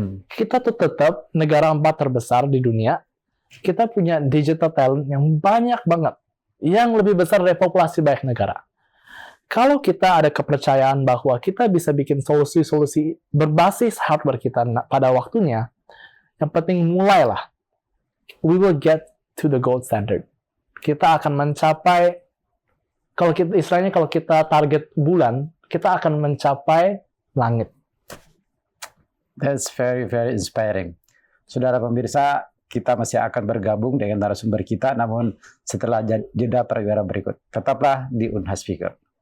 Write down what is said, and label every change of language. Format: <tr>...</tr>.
<id>Kita tuh tetap negara 4 terbesar di dunia. Kita punya digital talent yang banyak banget, yang lebih besar dari populasi banyak negara. Kalau kita ada kepercayaan bahwa kita bisa bikin solusi-solusi berbasis hardware kita pada waktunya, yang penting mulailah.</id> <en>We will get to the gold standard.</en> <id>Kita akan mencapai, kalau kita target bulan, kita akan mencapai langit.</id> <en>That's very, very inspiring.</en> <id>Saudara pemirsa, kita masih akan bergabung dengan narasumber kita, namun setelah jeda perwira berikut. Tetaplah di Unhas Figure.</id>